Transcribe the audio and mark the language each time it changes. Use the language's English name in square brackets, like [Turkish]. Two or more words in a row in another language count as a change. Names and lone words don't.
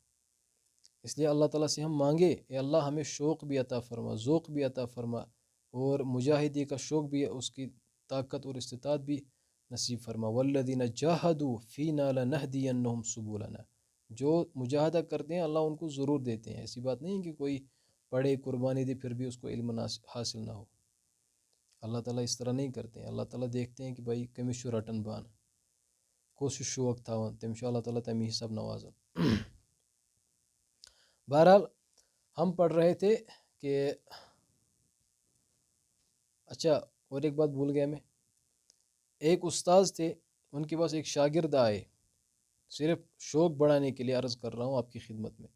[Urdu] اس لیے اللہ تعالیٰ سے ہم مانگے، اے اللہ ہمیں شوق بھی عطا فرما، ذوق بھی عطا فرما، اور مجاہدی کا شوق بھی، اس کی طاقت اور استطاعت بھی نصیب فرما. [Arabic] والذین جاہدوا فینا لنہدینہم سبلنا. [Urdu] جو مجاہدہ کرتے ہیں اللہ ان کو ضرور دیتے ہیں. ایسی بات نہیں ہے کہ کوئی پڑھے قربانی دے پھر بھی اس کو علم حاصل نہ ہو. اللہ تعالیٰ اس طرح نہیں کرتے ہیں. اللہ تعالیٰ دیکھتے ہیں کہ بھائی [Kashmiri] کٔمِس چھُ رٹن بان، کُس چھُ شوق تھاوان، تٔمِس چھُ اللہ تعالیٰ تَمی حساب نوازان. [Urdu] بہرحال ہم پڑھ رہے تھے کہ اچھا، اور ایک بات بھول گیا میں. ایک استاذ تھے، ان کے پاس ایک شاگرد آئے، صرف شوق بڑھانے کے لیے عرض کر رہا ہوں آپ کی خدمت میں.